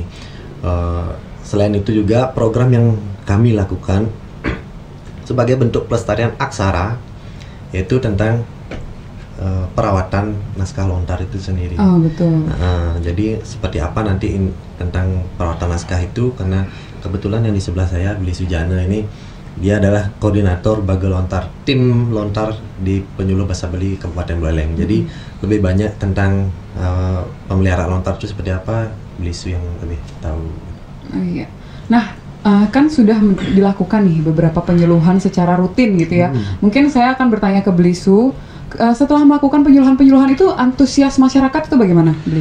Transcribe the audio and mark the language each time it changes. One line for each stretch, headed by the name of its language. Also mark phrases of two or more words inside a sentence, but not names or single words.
Indonesian: Selain itu juga program yang kami lakukan sebagai bentuk pelestarian aksara, yaitu tentang perawatan naskah lontar itu sendiri. Oh, betul. Jadi seperti apa nanti tentang perawatan naskah itu, karena kebetulan yang di sebelah saya, Beli Sujana ini, dia adalah koordinator Bagel Lontar, tim lontar di Penyuluh Bahasa Bali Kabupaten Buleleng. Jadi lebih banyak tentang pemeliharaan lontar itu seperti apa, Beli Su yang lebih tahu. Oh iya. Nah, kan sudah dilakukan nih beberapa penyuluhan secara rutin gitu ya. Mungkin saya akan bertanya ke Beli Su, setelah melakukan penyuluhan-penyuluhan itu, antusias masyarakat itu bagaimana, Beli?